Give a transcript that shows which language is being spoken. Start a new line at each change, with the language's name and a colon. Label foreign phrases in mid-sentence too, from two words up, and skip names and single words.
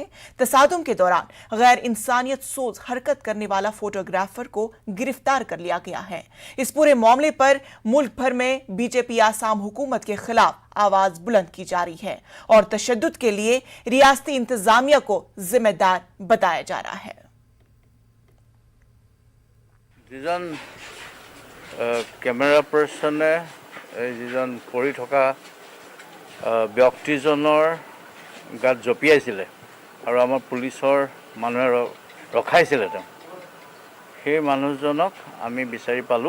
Urdu: تصادم کے دوران غیر انسانیت سوچ حرکت کرنے والا فوٹوگرافر کو گرفتار کر لیا گیا ہے. اس پورے معاملے پر ملک بھر میں بی جے پی آسام حکومت کے خلاف آواز بلند کی جا رہی ہے اور تشدد کے لیے ریاستی انتظامیہ کو ذمہ دار بتایا جا رہا ہے.
Assamese: যিজন কেমেৰা পাৰ্চনে যিজন পৰি থকা ব্যক্তিজনৰ গাত জঁপিয়াইছিলে আৰু আমাৰ পুলিচৰ মানুহে ৰখাইছিলে, সেই মানুহজনক আমি বিচাৰি পালোঁ।